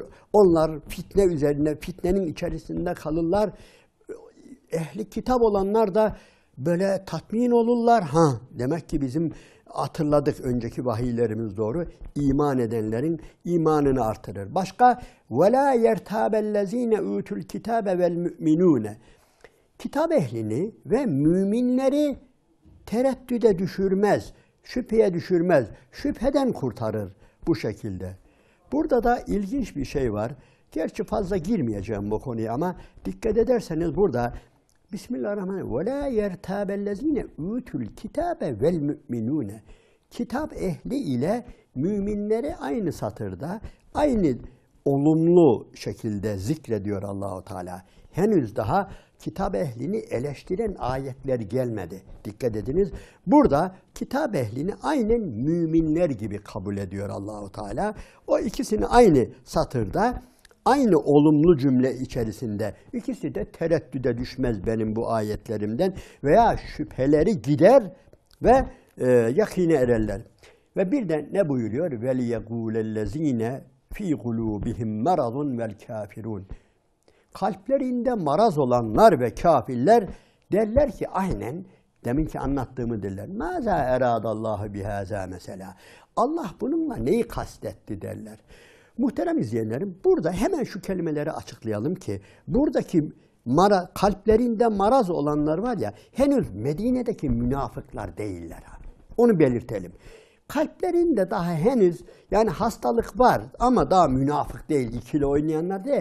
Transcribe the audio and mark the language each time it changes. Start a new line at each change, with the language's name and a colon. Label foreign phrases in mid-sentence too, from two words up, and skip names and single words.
Turkish: Onlar fitne üzerine, fitnenin içerisinde kalırlar. Ehli kitap olanlar da böyle tatmin olurlar. Demek ki bizim hatırladık, önceki vahiylerimiz doğru. İman edenlerin imanını artırır.
Arabic: Başka وَلَا يَرْتَابَ الَّذ۪ينَ اُوتُوا الْكِتَابَ وَالْمُؤْمِنُونَ.
Turkish: Kitap ehlini ve müminleri tereddüde düşürmez, şüpheye düşürmez, şüpheden kurtarır bu şekilde. Burada da ilginç bir şey var. Gerçi fazla girmeyeceğim bu konuya ama dikkat ederseniz burada Bismillahirrahmanirrahim.
Arabic: وَلَا يَرْتَابَ الَّذ۪ينَ اُوتُوا الْكِتَابَ وَالْمُؤْمِنُونَ.
Turkish: Kitap ehli ile müminleri aynı satırda, aynı olumlu şekilde zikrediyor
Arabic: الله تعالى.
Turkish: Henüz daha kitap ehlini eleştiren ayetler gelmedi. Dikkat ediniz. Burada kitap ehlini aynen müminler gibi kabul ediyor
Arabic: الله تعالى.
Turkish: O ikisini aynı satırda, aynı olumlu cümle içerisinde, ikisi de tereddüde düşmez benim bu ayetlerimden veya şüpheleri gider ve yakine ererler. Ve bir de ne buyuruyor?
Arabic: وَلِيَقُولَ الَّذ۪ينَ ف۪ي قُلُوبِهِمْ مَرَضٌ وَالْكَافِرُونَ.
Turkish: Kalplerinde maraz olanlar ve kafirler derler ki aynen deminki anlattığımı derler.
Arabic: مَاذَا اَرَادَ اللّٰهُ بِهَذَا mesela.
Turkish: Allah bununla neyi kastetti derler. Muhterem izleyenlerim, burada hemen şu kelimeleri açıklayalım ki buradaki kalplerinde maraz olanlar var ya, henüz Medine'deki münafıklar değiller abi. Onu belirtelim. Kalplerinde daha henüz yani hastalık var ama daha münafık değil, ikili oynayanlar değil.